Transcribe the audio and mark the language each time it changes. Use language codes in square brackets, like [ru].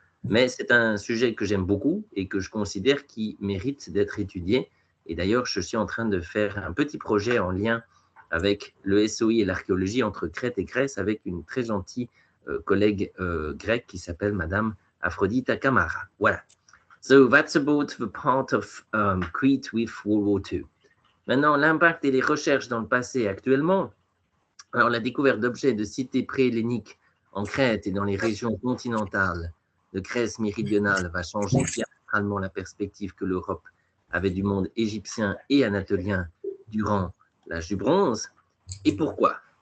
[fr] Mais c'est un sujet que j'aime beaucoup et que je considère qui mérite d'être étudié. Et d'ailleurs, je suis en train de faire un petit projet en lien avec le SOI et l'archéologie entre Crète et Grèce avec une très gentille collègue grecque qui s'appelle Madame Aphrodita Kamara. Voilà. [en] So that's about the part of Crete with World War II. [fr] Maintenant, l'impact et les recherches dans le passé et actuellement. Alors, la découverte d'objets de cités pré-helléniques en Crète et dans les régions continentales de Grèce méridionale va changer diamétralement la perspective que l'Europe avait du monde égyptien et anatolien durant l'âge du bronze. Et pourquoi?